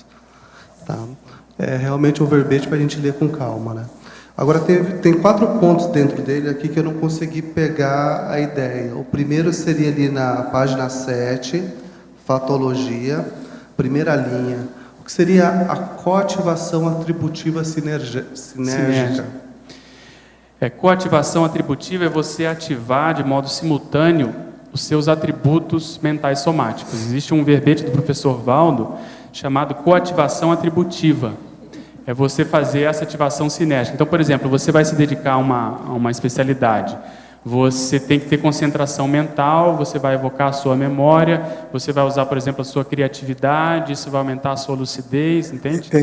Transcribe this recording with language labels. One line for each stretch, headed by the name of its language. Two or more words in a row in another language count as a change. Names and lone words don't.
Portuguese: Tá? É realmente um verbete para a gente ler com calma, né? Agora, tem 4 pontos dentro dele aqui que eu não consegui pegar a ideia. O primeiro seria ali na página 7, fatologia, primeira linha. O que seria a coativação atributiva sinérgica? Coativação atributiva é você ativar de modo simultâneo os seus atributos mentais somáticos. Existe um verbete do professor Valdo chamado coativação atributiva. É você fazer essa ativação sinérgica. Então, por exemplo, você vai se dedicar a uma especialidade. Você tem que ter concentração mental, você vai evocar a sua memória, você vai usar, por exemplo, a sua criatividade, isso vai aumentar a sua lucidez, entende?